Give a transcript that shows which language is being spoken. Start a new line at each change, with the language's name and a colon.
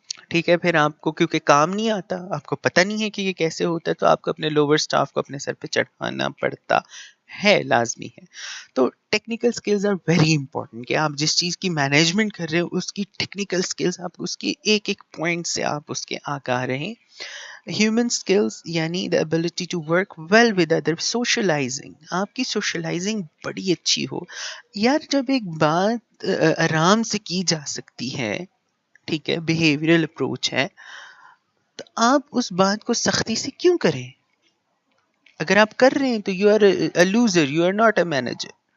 Urdu: ٹھیک ہے، پھر آپ کو کیونکہ کام نہیں آتا، آپ کو پتہ نہیں ہے کہ یہ کیسے ہوتا ہے، تو آپ کو اپنے لوور سٹاف کو اپنے سر پہ چڑھانا پڑتا ہے، لازمی ہے. تو
English: technical skills are very important
Urdu: کہ آپ جس چیز کی مینجمنٹ کر رہے ہو اس کی ٹیکنیکل سکلز، آپ اس کی ایک ایک پوائنٹ سے آپ اس کے آگاہ رہیں. ہیومن سکلز یعنی
English: the ability to work well with others.
Urdu: Socialising, آپ کی سوشلائزنگ بڑی اچھی ہو. یار جب ایک بات آرام سے کی جا سکتی ہے، ٹھیک ہے، بیہیویئرل اپروچ ہے، تو آپ اس بات کو سختی سے کیوں کریں؟ اگر آپ کر رہے ہیں تو
English: You are a loser, you are not a manager.